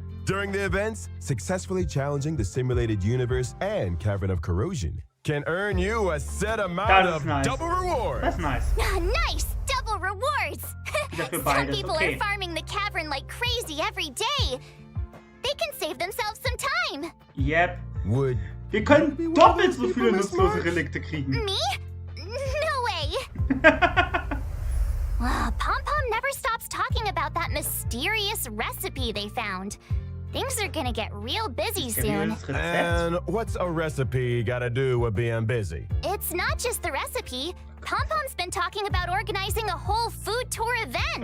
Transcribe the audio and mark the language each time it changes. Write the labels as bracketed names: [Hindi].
[English] During the events, successfully challenging the simulated universe and Cavern of Corrosion can earn you a set amount of double rewards. That's nice. Nice! Double rewards! Some [German] beides, [English] people are farming the cavern like crazy every day. They can save themselves some time. Yep. Would [German] Wir können doppelt so viele nutzlose Relikte kriegen. [English] Me? No way. Pom-Pom never stops talking about that mysterious recipe they found. Things are gonna get real busy soon. And what's a recipe gotta do with being busy? It's not just the recipe. Pom-Pom's been talking about organizing a whole food tour event.